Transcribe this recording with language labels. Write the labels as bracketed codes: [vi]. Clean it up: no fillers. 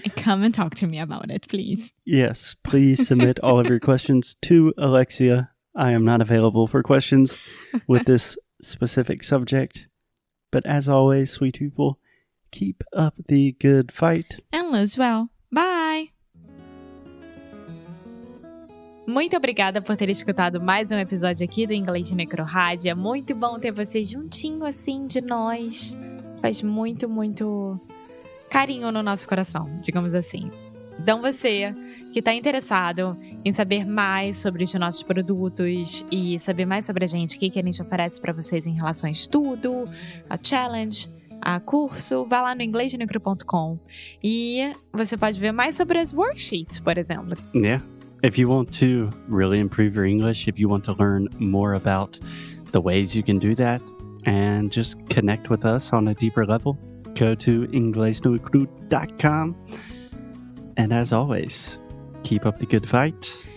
[en] Come and talk to me about it, please. Yes, please submit all of your questions to Alexia. I am not available for questions with this specific subject. But as always, sweet people, keep up the good fight. And lose well. Bye! [pt] Muito obrigada por ter escutado mais um episódio aqui do Inglês de Necrorádio. É muito bom ter você juntinho assim de nós. Faz muito, muito carinho no nosso coração, digamos assim. Então você que está interessado em saber mais sobre os nossos produtos e saber mais sobre a gente, o que a gente oferece para vocês em relação a estudo, a challenge, a curso, vá lá no inglesdenecro.com e você pode ver mais sobre as worksheets, por exemplo. [en] Yeah. If you want to really improve your English, if you want to learn more about the ways you can do that and just connect with us on a deeper level, go to inglesdenecro.com. And as always, keep up the good fight.